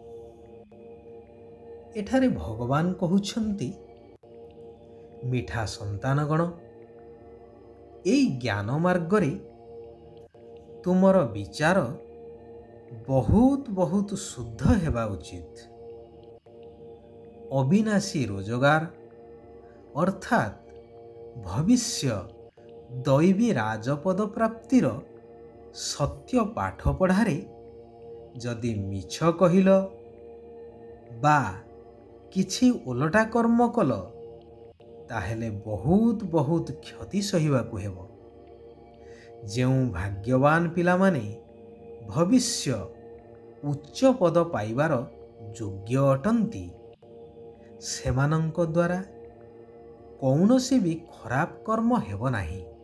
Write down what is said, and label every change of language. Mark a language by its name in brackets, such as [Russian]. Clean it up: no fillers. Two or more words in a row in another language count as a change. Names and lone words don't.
[Odia] ଏଠାରେ ଭଗବାନ କହୁଛନ୍ତି, ମିଠା ସନ୍ତାନଗଣ, ଏହି ଜ୍ଞାନ ମାର୍ଗରେ ତୁମର ବିଚାର ବହୁତ ବହୁତ ଶୁଦ୍ଧ ହେବା ଉଚିତ। ଅବିନାଶୀ ରୋଜଗାର ଅର୍ଥାତ ଭବିଷ୍ୟ ଦୈବୀ ରାଜପଦ ପ୍ରାପ୍ତିର ସତ୍ୟ ପାଠ ପଢ଼ାରେ ଯଦି ମିଛ କହିଲ ବା କିଛି ଓଲଟା କର୍ମ କଲ ତାହେଲେ ବହୁତ ବହୁତ କ୍ଷତି ସହିବାକୁ ହେବ। ଯେଉଁ ଭାଗ୍ୟବାନ ପିଲାମାନେ ଭବିଷ୍ୟ ଉଚ୍ଚ ପଦ ପାଇବାର ଯୋଗ୍ୟ ଅଟନ୍ତି ସେମାନଙ୍କ ଦ୍ୱାରା କୌଣସି ବି ଖରାପ କର୍ମ ହେବ ନାହିଁ।